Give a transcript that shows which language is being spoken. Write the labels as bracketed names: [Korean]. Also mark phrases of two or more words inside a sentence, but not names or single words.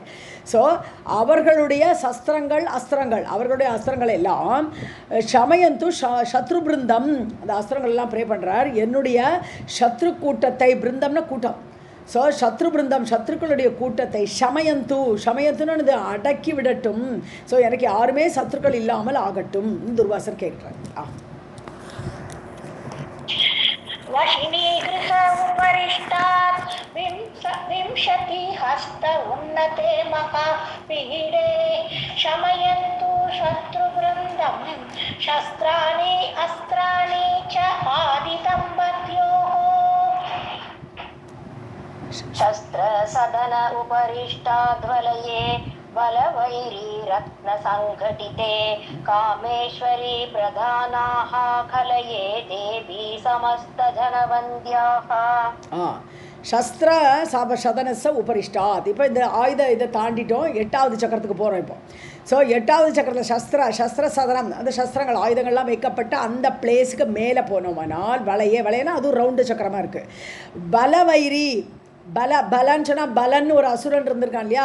[Tamil] ஸோ அவர்களுடைய அஸ்திரங்கள் அவர்களுடைய அஸ்திரங்கள் எல்லாம் [Sanskrit] शमयन्तु शत्रु वृन्दम्, [Tamil] அந்த அஸ்திரங்கள் எல்லாம் ப்ரே பண்ணுறார். என்னுடைய சத்ரு கூட்டத்தை, பிருந்தம்னா கூட்டம், ஸோ [Sanskrit] शत्रु वृन्दम् [Tamil] சத்ருக்களுடைய கூட்டத்தை சமயந்துன்னு அடக்கி விடட்டும். ஸோ எனக்கு யாருமே சத்ருக்கள் இல்லாமல் ஆகட்டும் துர்வாசர் கேட்குறார். [Sanskrit] वशिनीगृह उपरिष्टात् विंशति हस्त उन्नते महापीडे शमयन्तु शत्रुवृन्दं शस्त्राणि अस्त्राणि च आदिदम्पत्योः शस्त्र सदन उपरिष्टाद्वलये बलवैरी रत्न संघटिते कामेश्वरी प्रधानाः कलये देवी समस्त जनवन्द्याः. शस्त्र सदनस उपरिष्टात्. [Tamil] இப்போ இந்த இதை தாண்டிட்டோம், 8வது சக்கரத்துக்கு போகிறோம் இப்போ. ஸோ 8வது சக்கரத்தில் சஸ்திர சதனம், அந்த சஸ்திரங்கள் ஆயுதங்கள்லாம் வைக்கப்பட்ட அந்த பிளேஸுக்கு மேலே போனோம்னால் வலையேனா அதுவும் ரவுண்டு சக்கரமாக இருக்குது. பலவைரி பலன்னு சொன்னால் பலன் ஒரு அசுரன் இருந்திருக்கான் இல்லையா?